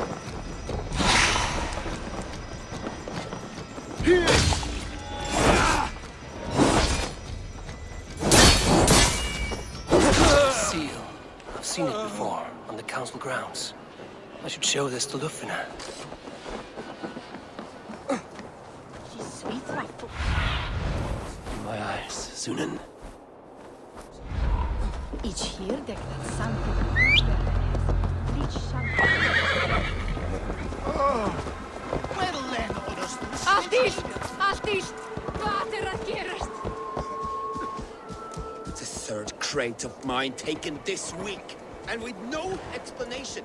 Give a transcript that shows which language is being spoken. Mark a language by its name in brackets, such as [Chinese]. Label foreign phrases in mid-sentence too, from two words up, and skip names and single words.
[English] Seal. I've seen it before, on the council grounds. I should show this to Lufina. In my eyes, Sunan. [Icelandic] Allt ís! Hvað að gerast? [English] The third crate of mine taken this week, and with no explanation.